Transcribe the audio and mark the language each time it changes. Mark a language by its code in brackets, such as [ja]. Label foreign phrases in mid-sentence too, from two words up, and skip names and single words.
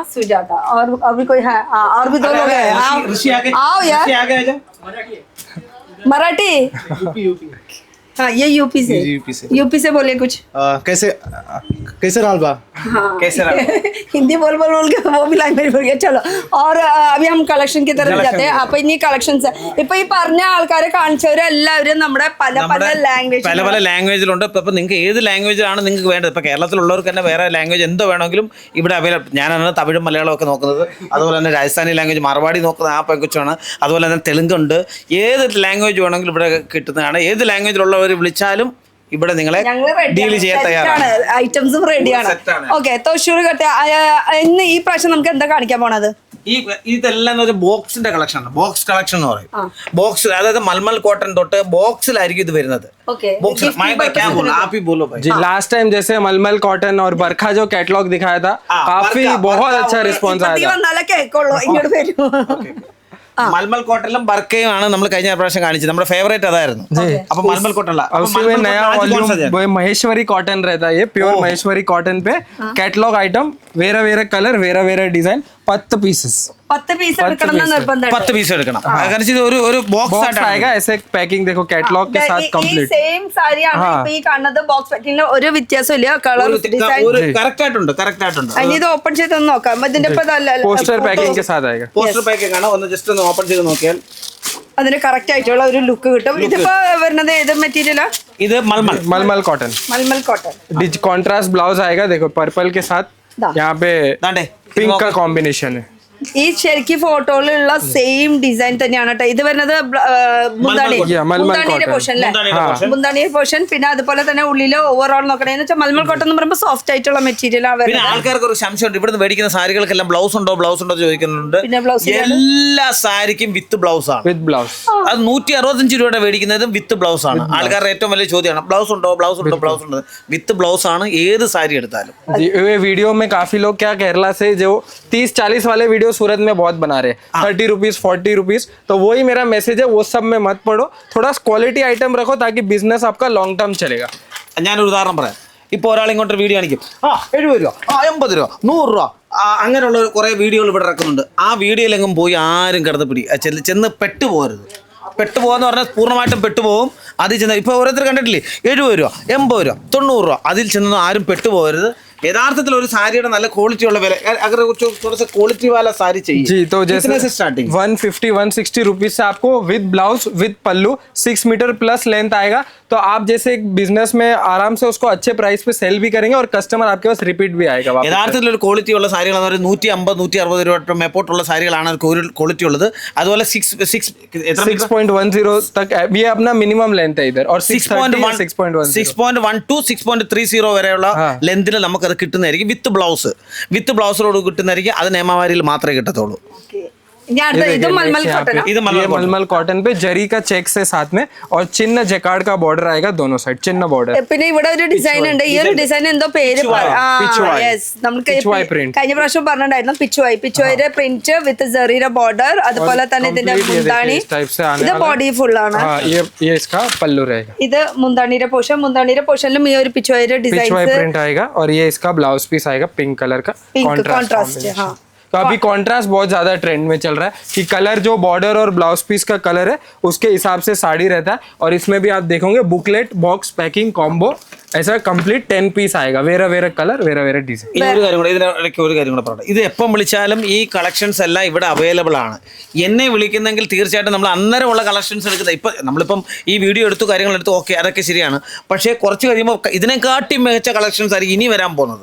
[hi] और अभी कोई है? और भी 2 लोग हैं. आओ यार. मराठी. हाँ ये यूपी से बोले कुछ. कैसे रालबा. हाँ हिंदी बोल के वो भी लैंग्वेज बोल गया. चलो और अभी हम കളക്ഷൻ की तरफ जाते हैं. [ml] അപ്പൊ ഇനി കളക്ഷൻസ് ഇപ്പൊ ഈ പറഞ്ഞ ആൾക്കാരെ കാണിച്ചവരെല്ലാവരും നമ്മുടെ പല ലാംഗ്വേജിലുണ്ട്. ഇപ്പൊ നിങ്ങൾക്ക് ഏത് ലാംഗ്വേജിലാണ് നിങ്ങൾക്ക് വേണ്ടത്? ഇപ്പൊ കേരളത്തിലുള്ളവർക്ക് തന്നെ വേറെ ലാംഗ്വേജ് എന്തോ വേണമെങ്കിലും ഇവിടെ അവൈലബിൾ. ഞാനാണ് തമിഴും മലയാളം ഒക്കെ നോക്കുന്നത്. അതുപോലെ തന്നെ രാജസ്ഥാനി ലാംഗ്വേജ് മറുപടി നോക്കുന്നത് ആ പെങ്കുച്ചാണ്. അതുപോലെ തന്നെ തെലുങ്കുണ്ട്. ഏത് ലാംഗ്വേജ് വേണമെങ്കിലും ഇവിടെ കിട്ടുന്നതാണ്. ഏത് ലാംഗ്വേജിലുള്ളവർ വിളിച്ചാലും ഇവിടെ നിങ്ങളെ ഡീൽ ചെയ്യാൻ തയ്യാറാണ്. ഐറ്റംസും റെഡിയാണ്. ഓക്കെ [hi] तो शुरू करते हैं. [ml] ഇന്ന് ഈ പ്രാവശ്യം നമുക്ക് എന്താ കാണിക്കാൻ പോണത്? ഇതെല്ലാം ബോക്സിന്റെ കളക്ഷൻ ആണ്. [en] box collection [ml] എന്ന് പറയും. ബോക്സ് അതായത് മൽമൽ കോട്ടൺ തൊട്ട് ബോക്സിലായിരിക്കും ഇത് വരുന്നത്. [hi] जी [en] last time [hi] जैसे मलमल कॉटन और बरखा जो कैटलॉग दिखाया था काफी बहुत अच्छा रिस्पॉन्स आया था. [ml] മൽമൽ കോട്ടലും ബർക്കയും ആണ് നമ്മൾ കഴിഞ്ഞ പ്രാവശ്യം കാണിച്ചത്. നമ്മുടെ ഫേവറേറ്റ് അതായിരുന്നു. അപ്പൊ മൽമൽ കോട്ടല്ല [hi] नया वॉल्यूम महेश्वरी कॉटन रहता है. ये प्योर महेश्वरी कॉटन पे [en] catalog item [hi] वेरा कलर वेरा डिजाइन 10 पीसेस. [ml] 10 പീസ് എടുക്കണം എന്ന് നിർബന്ധം. 10 പീസ് എടുക്കണം. കാരണം ഇത് ഒരു ബോക്സ് [hi] आएगा. ऐसे पैकिंग देखो कैटलॉग के साथ कंप्लीट. [ml] സെയിം സാരിയാണ് ഇപ്പൊ ഈ കാണുന്നത്. ബോക്സ് പാക്കിങ്ങിൽ ഒരു വ്യത്യാസമില്ല. [en] colour design [ml] കറക്റ്റ് ആയിട്ടുണ്ട്. ഇനി ഇത് ഓപ്പൺ ചെയ്ത് ഒന്ന് നോക്കാം. ഇതിന്റെ [en] poster packing [hi] के साथ आएगा. [en] poster packing [ml] ആണ്. ഒന്ന് ജസ്റ്റ് ഒന്ന് ഓപ്പൺ ചെയ്ത് നോക്കിയാൽ അതിന് കറക്റ്റ് ആയിട്ടുള്ള ഒരു ലുക്ക് കിട്ടും. ഇതിപ്പോ വരുന്നത് ഏത് മെറ്റീരിയലാ? ഇത് [hi] मलमल कॉटन. मलमल कॉटन. [en] contrast blouse [hi] आएगा. देखो पर्पल के साथ यहाँ पे पिंक का कॉम्बिनेशन है. [ml] ഈ ശരിക്കും ഫോട്ടോയിലുള്ള [en] same design [ml] തന്നെയാണ് കേട്ടോ. ഇത് വരുന്നത് മുന്താണിയുടെ പോർഷൻ അല്ലേ? മുന്താണിയുടെ പോർഷൻ. പിന്നെ അതുപോലെ തന്നെ ഉള്ളില് ഓവറോൾ നോക്കണേന്ന് വെച്ചാൽ മൽമൽ കോട്ടൺ എന്ന് പറയുമ്പോൾ സോഫ്റ്റ് ആയിട്ടുള്ള മെറ്റീരിയൽ ആണ്. പിന്നെ ആൾക്കാർക്ക് ഒരു സംശയമുണ്ട്. ഇവിടുന്ന് മേടിക്കുന്ന സാരികൾക്കെല്ലാം ബ്ലൗസ് ഉണ്ടോ ചോദിക്കുന്നുണ്ട്. എല്ലാ സാരിക്കും [en] with blouse [ml] ആണ്. [en] with blouse. [ml] അത് 165 രൂപയുടെ മേടിക്കുന്നതും [en] with blouse [ml] ആണ്. ആൾക്കാരുടെ ഏറ്റവും വലിയ ചോദ്യമാണ് ബ്ലൗസ് ഉണ്ടോ. [en] with blouse [ml] ആണ് ഏത് സാരി എടുത്താലും. [hi] वीडियो में काफी लोग क्या केरला से जो 30-40 वाले वीडियो सूरत में बहुत बना रहे हैं 30 रुपीज 40 रुपीज. तो वही मेरा मैसेज है. वो सब में मत पड़ो. थोड़ा [en] quality item [hi] रखो ताकि बिजनेस आपका [en] long term [hi] चलेगा. [ml] ഞാനൊരു ഉദാഹരണം പറയാം. ഇപ്പോൾ ഒരാൾ ഇങ്ങോട്ട് വീഡിയോ കാണിക്കും, 70 രൂപ, 80 രൂപ, 100 രൂപ, അങ്ങനെയുള്ള കുറേ വീഡിയോകൾ ഇവിടെ ഇറക്കുന്നുണ്ട്. ആ വീഡിയോയിലെങ്കിലും പോയി ആരും കിടന്ന് ചെന്ന് പെട്ടുപോകരുത്. പെട്ടുപോകാന്ന് പറഞ്ഞാൽ പൂർണ്ണമായിട്ടും പെട്ടുപോകും. അതിൽ ചെന്ന് ഇപ്പോൾ ഓരോരുത്തർ കണ്ടിട്ടില്ലേ, 70 രൂപ, 80 രൂപ, 90 രൂപ, അതിൽ ചെന്ന് ആരും പെട്ടുപോകരുത്. यथार्थത്തിൽ ഒരു സാരിയുടെ നല്ല ക്വാളിറ്റി ഉള്ള വില [hi] अगर थोड़ा सा क्वालिटी वाला साड़ी चाहिए जी तो जैसे कितने से स्टार्टिंग 150-160 रुपीज से आपको [en] with blouse [hi] विद पल्लू 6 [en] meter plus length [hi] आएगा. तो आप जैसे एक बिजनेस में आराम से उसको अच्छे प्राइस पे सेल भी करेंगे और कस्टमर आपके पास रिपीट भी आएगा. [ml] യഥാർത്ഥത്തിൽ ഒരു ക്വാളിറ്റി ഉള്ള സാരികൾ 150-160 രൂപ മേപ്പോട്ടുള്ള സാരികളാണ് ക്വാളിറ്റി ഉള്ളത്. അതുപോലെ [hi] 6.10 तक ये अपना [en] minimum length [hi] है इधर और 6.1 [ml] to 6.30 വരെയുള്ള ലെന്തിൽ നമുക്ക് അത് കിട്ടുന്നതായിരിക്കും. വിത്ത് ബ്ലൗസിലോട് കിട്ടുന്നതായിരിക്കും. അത് നിയമവാരിയിൽ മാത്രമേ കിട്ടത്തുള്ളൂ. [hi] मलमल कॉटन पे जरी का चेक से साथ में और चिन्ह जैकार्ड का बॉर्डर आएगा दोनों साइड. चिन्ह बॉर्डर [ml] പിന്നെ ഇവിടെ ഒരു ഡിസൈൻ ഉണ്ട്. ഈ ഒരു ഡിസൈൻ എന്തോ പേര് നമുക്ക് കഴിഞ്ഞ പ്രാവശ്യം പറഞ്ഞിട്ടുണ്ടായിരുന്നു. പിച്ചുവായിയുടെ പ്രിന്റ് വിത്ത് ജെറിയുടെ ബോർഡർ, അതുപോലെ തന്നെ ഇതിന്റെ മുന്താണി. ഇത് ബോഡി ഫുൾ ആണ്. [hi] ये इसका पल्लू रहेगा. [ml] ഇത് മുന്താണിയുടെ പോർഷനിലും ഈ ഒരു പിച്ചുവായിയുടെ ഡിസൈൻ [hi] प्रिंट आएगा और ये इसका [en] blouse piece [hi] आएगा [en] pink colour [hi] का कॉन्ट्रास्ट. हाँ तो अभी कॉन्ट्रास्ट बहुत ज्यादा ट्रेंड में चल रहा है कि कलर जो बॉर्डर और [en] blouse piece [hi] का कलर है उसके हिसाब से साड़ी रहता है. और इसमें भी आप देखोगे [en] booklet box packing combo [hi] ऐसा कंप्लीट 10 पीस आएगा. [ml] വേറെ കളർ വേറെ ഡിസൈൻ. ഒരു കാര്യം കൂടെ ഇതിനിടയ്ക്ക് ഒരു കാര്യം കൂടെ പറയട്ടെ. ഇത് എപ്പം വിളിച്ചാലും ഈ കളക്ഷൻസ് എല്ലാം ഇവിടെ അവൈലബിൾ ആണ്. എന്നെ വിളിക്കുന്നെങ്കിൽ തീർച്ചയായിട്ടും നമ്മൾ അന്നേരമുള്ള കളക്ഷൻസ് എടുക്കുന്നത്. ഇപ്പം നമ്മളിപ്പം ഈ വീഡിയോ എടുത്തു കാര്യങ്ങൾ എടുത്തു, ഓക്കെ, അതൊക്കെ ശരിയാണ്. പക്ഷേ കുറച്ച് കഴിയുമ്പോൾ ഇതിനെക്കാട്ടി മികച്ച കളക്ഷൻസ് ആയിരിക്കും ഇനി വരാൻ പോകുന്നത്.